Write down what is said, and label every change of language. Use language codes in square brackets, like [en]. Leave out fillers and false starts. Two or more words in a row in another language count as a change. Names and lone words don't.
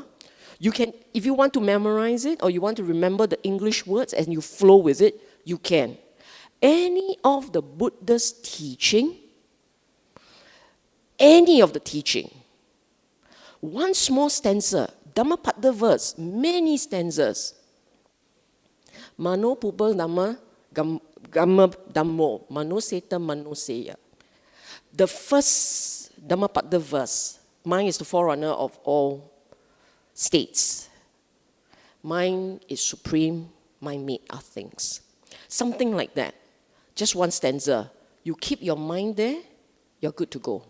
[en] You can, if you want to memorize it or you want to remember the English words and you flow with it, you can. Any of the Buddha's teaching, any of the teaching, one small stanza, Dhammapada verse, many stanzas. [pi] Mano puba dhamma gamma dhammo, mano seta mano seya. [en] The first Dhammapada verse, mind is the forerunner of all states. Mind is supreme, mind made are things. Something like that. Just one stanza. You keep your mind there, you're good to go.